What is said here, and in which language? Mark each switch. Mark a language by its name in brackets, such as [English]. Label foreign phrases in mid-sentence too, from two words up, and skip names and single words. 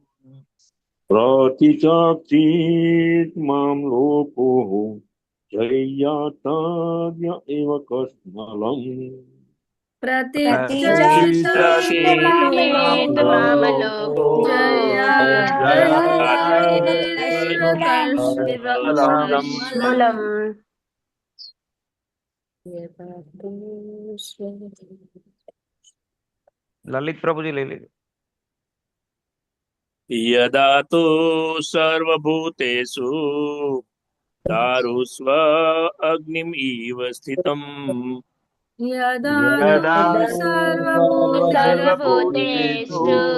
[Sanskrit] प्रतिचक्षित् मां लोको जय्यातार्य एव कस्मलम् प्रतिचक्षेत मां लोको जयातयेव कस्मलम् [Gujarati] લલિત પ્રભુજી લઈ લેજો. [Sanskrit] यदा तु सर्वभूतेषु दारुस्व अग्निम् इव स्थितम् यदा सर्वभूतेषु